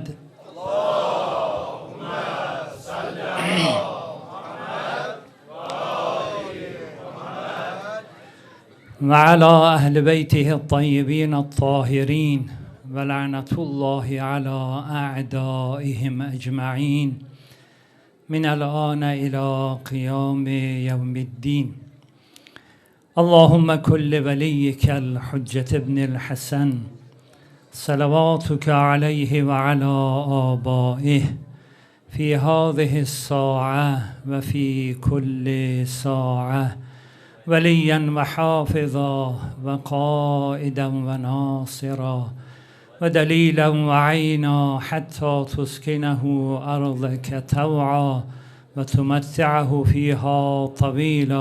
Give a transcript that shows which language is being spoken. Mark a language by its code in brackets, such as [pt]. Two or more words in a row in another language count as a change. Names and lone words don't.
[ar] اللهم صل على محمد وعلى أهل بيته الطيبين الطاهرين ولعنة الله على أعدائهم أجمعين. من الآن إلى قيام يوم الدين. اللهم كل وليك الحجة ابن الحسن صلواتك عليه وعلى آبائه في هذه الساعة وفي كل ساعة وليا وحافظا وقائدا وناصرا ودليلا وعينا حتى تسكنه أرضك طوعا وتمتعه فيها طويلا.